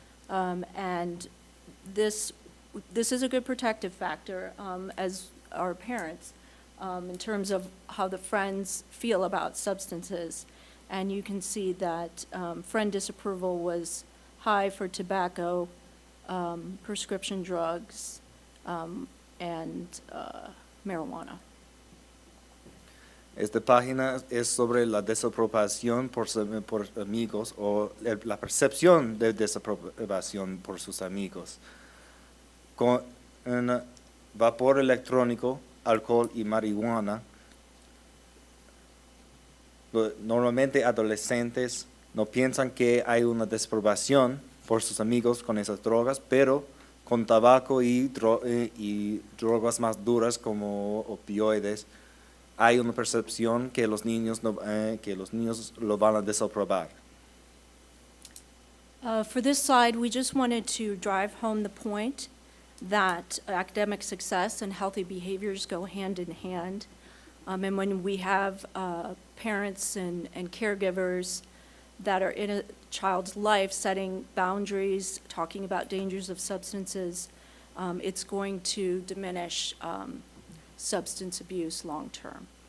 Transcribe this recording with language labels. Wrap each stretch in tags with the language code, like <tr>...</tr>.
<en>And this is a good protective factor as our parents in terms of how the friends feel about substances. And you can see that friend disapproval was high for tobacco, prescription drugs, and marijuana.</en> <es>Esta página es sobre la desaprobación por amigos o la percepción de desaprobación por sus amigos. Con vapor electrónico, alcohol y marihuana, normalmente adolescentes no piensan que hay una desaprobación por sus amigos con esas drogas, pero con tabaco y drogas más duras como opioides, hay una percepción que los niños lo van a desaprobar.</es> <en>For this slide, we just wanted to drive home the point that academic success and healthy behaviors go hand in hand. And when we have parents and caregivers that are in a child's life setting boundaries, talking about dangers of substances, it's going to diminish substance abuse long term.</en>